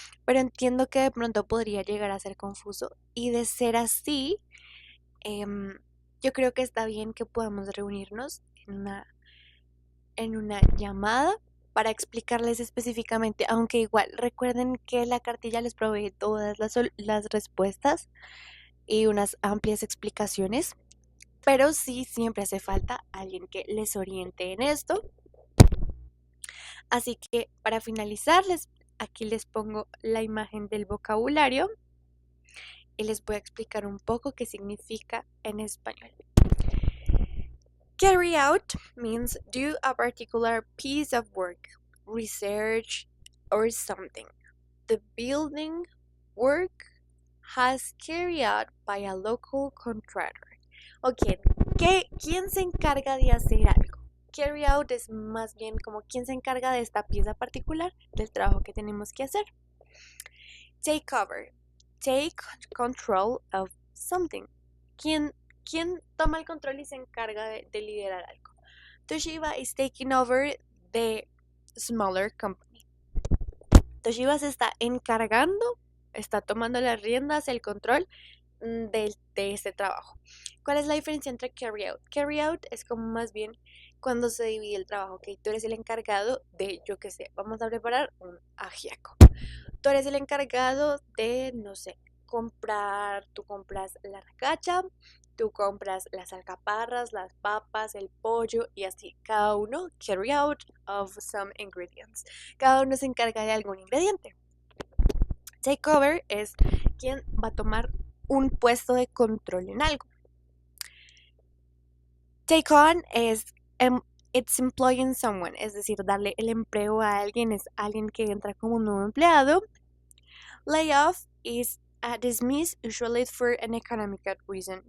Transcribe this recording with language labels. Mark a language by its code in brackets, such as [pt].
[es] Pero entiendo que de pronto podría llegar a ser confuso. Y de ser así, yo creo que está bien que podamos reunirnos en una llamada para explicarles específicamente, aunque igual recuerden que la cartilla les provee todas las respuestas y unas amplias explicaciones, pero sí siempre hace falta alguien que les oriente en esto. Así que para finalizar, aquí les pongo la imagen del vocabulario y les voy a explicar un poco qué significa en español. [en] Carry out means do a particular piece of work, research, or something. The building work has carried out by a local contractor. [es] Ok, ¿quién se encarga de hacer algo? Carry out es más bien como quién se encarga de esta pieza particular del trabajo que tenemos que hacer. [en] Take over. Take control of something. [es] ¿Quién toma el control y se encarga de liderar algo? [en] Toshiba is taking over the smaller company. [es] Toshiba se está encargando, está tomando las riendas, el control de este trabajo. ¿Cuál es la diferencia entre carry out? Carry out es como más bien cuando se divide el trabajo, ¿ok? Tú eres el encargado de, yo qué sé, vamos a preparar un ajiaco. Tú eres el encargado de, no sé, tú compras la racacha, tú compras las alcaparras, las papas, el pollo y así. Cada uno [en] carry out of some ingredients. [es] Cada uno se encarga de algún ingrediente. Take over es quien va a tomar un puesto de control en algo. Take on es [en] it's employing someone, [es] es decir, darle el empleo a alguien, es alguien que entra como un nuevo empleado. [en] Layoff is dismissed usually for an economic reason.